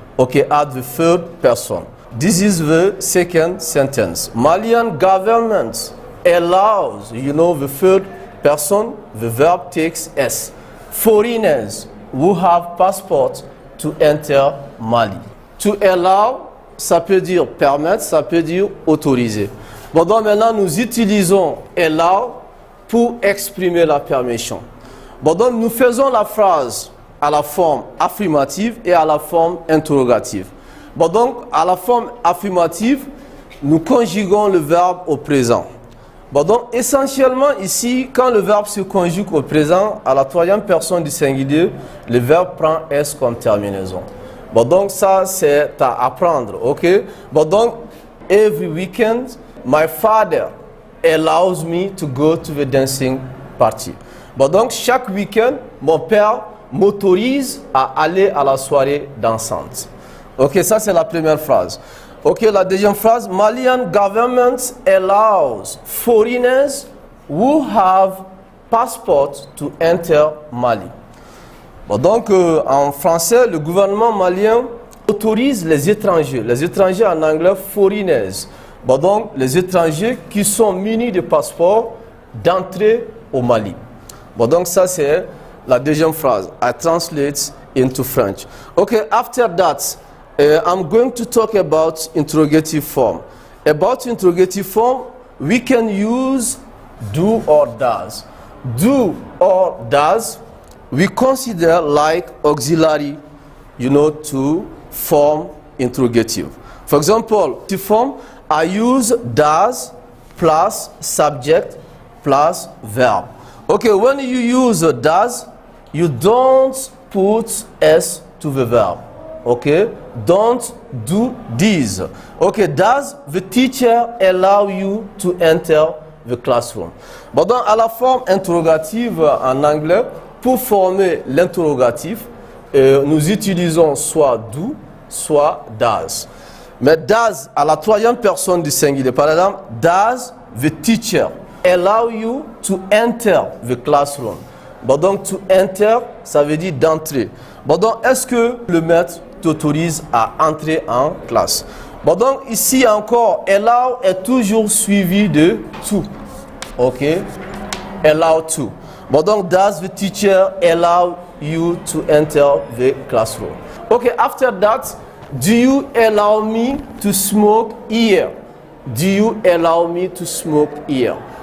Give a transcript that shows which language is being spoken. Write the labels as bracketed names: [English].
[English] okay, at the third person. This is the second sentence. Malian government allows, the third person, the verb takes S. Foreigners who have passport to enter Mali. [French] To allow, ça peut dire permettre, ça peut dire autoriser. Bon, donc maintenant nous utilisons allow pour exprimer la permission. Bon, donc nous faisons la phrase à la forme affirmative et à la forme interrogative. Bon, donc à la forme affirmative, nous conjuguons le verbe au présent. Bon, donc essentiellement ici, quand le verbe se conjugue au présent, à la troisième personne du singulier, le verbe prend S comme terminaison. Bon, donc ça c'est à apprendre, ok? Bon, donc [English] every weekend, my father allows me to go to the dancing party. [French] Bon, donc chaque week-end, mon père m'autorise à aller à la soirée dansante. Ok, ça c'est la première phrase. Ok, la deuxième phrase, [English] Malian government allows foreigners who have passport to enter Mali. [French] Bon, donc en français, le gouvernement malien autorise les étrangers en anglais foreigners. Bon, donc les étrangers qui sont munis de passeport d'entrer au Mali. Bon, donc ça c'est la deuxième phrase. [English] I translate into French. Okay, after that, I'm going to talk about interrogative form. About interrogative form, we can use do or does. Do or does, we consider like auxiliary, to form interrogative. For example, to form, I use does plus subject plus verb. Okay, when you use does, you don't put S to the verb. Okay, don't do this. Okay, does the teacher allow you to enter the classroom? [French] Bon, donc à la forme interrogative en anglais, pour former l'interrogatif, nous utilisons soit do, soit does. Mais does à la troisième personne du singulier, par exemple, [English] does the teacher allow you to enter the classroom? [French] Bon, donc to enter, ça veut dire d'entrer. Bon, donc est-ce que le maître t'autorise à entrer en classe? Bon, donc ici encore, allow est toujours suivi de to. [English] Ok, allow to. [French] Bon, donc [English] does the teacher allow you to enter the classroom? Okay, after that, do you allow me to smoke here? Do you allow me to smoke here?